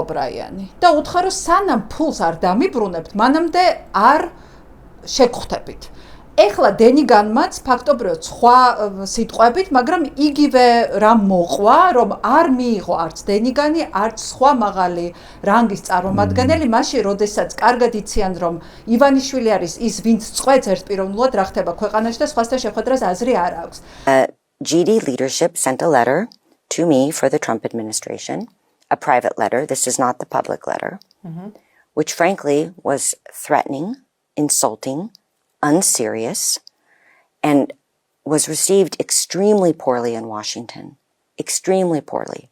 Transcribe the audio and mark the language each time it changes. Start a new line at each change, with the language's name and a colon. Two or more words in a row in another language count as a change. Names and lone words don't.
Georgian: ბრაიანი და უთხრა რომ სანამ ფულს არ დამიბრუნებთ მანამდე არ შეგხვდებით ეხლა დენიგანმაც ფაქტობრივად სხვა სიტყვებით მაგრამ იგივე რამ მოყვა რომ არ მიიღო არც დენიგანი არც სხვა მაღალი რანგის წარმომადგენელი მაშინ როდესაც კარგად იციან რომ ივანიშვილი არის ის ვინც წვეთს ერთპიროვნულად რა ხდება ქვეყანაში და სხვასთან შეხვედრას აზრი არ აქვს
English: GD leadership sent a letter to me for the Trump administration, a private letter. This is not the public letter, which frankly was threatening, insulting, unserious, and was received extremely poorly in Washington, extremely poorly.